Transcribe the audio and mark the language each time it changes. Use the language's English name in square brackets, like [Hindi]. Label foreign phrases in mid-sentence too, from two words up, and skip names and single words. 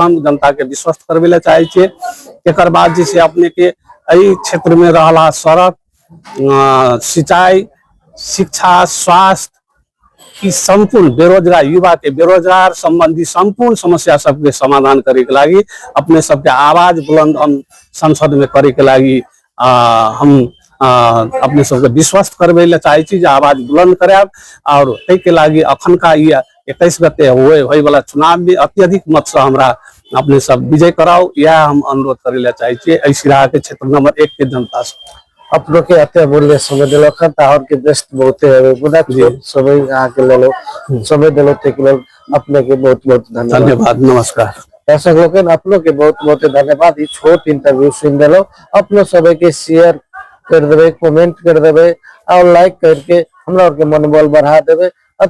[Maithili] हम जनता के विश्वस्त करबे ला चाहे छियै। एकर बाद जे छै अपने के एहि क्षेत्र में रहला सड़क, सिंचाई, शिक्षा, स्वास्थ्य की संपूर्ण बेरोजगार युवा के बेरोजगार संबंधी संपूर्ण समस्या सबके समाधान करे के लागी अपने सबके आवाज बुलंद हम संसद में करे के लागी हम अपने सबके विश्वस्त करबे ला चाहे छी जे आवाज बुलंद कराब। और तै के लागी अखनका 21 गते होय वाला चुनाव में अत्यधिक मत से हमरा अपने सब विजय कराओ, यह हम अनुरोध करे ला चाहे छी एहि सिराहा के क्षेत्र नंबर 1 के जनता से। अपनों के अत्य मूल्य समय दिलो और के बेस्ट बहुते है बुदा समय आके ले लो समय दिलो ते के लेल अपने के बहुत बहुत धन्यवाद। नमस्कार दर्शक लोग, अपनों के बहुत बहुत धन्यवाद। ई छोट इंटरव्यू सुन दिलो, अपनों सब के शेयर कर देवे, कमेंट कर देवे और लाइक करके हमरा और के मनोबल बढ़ा देवे।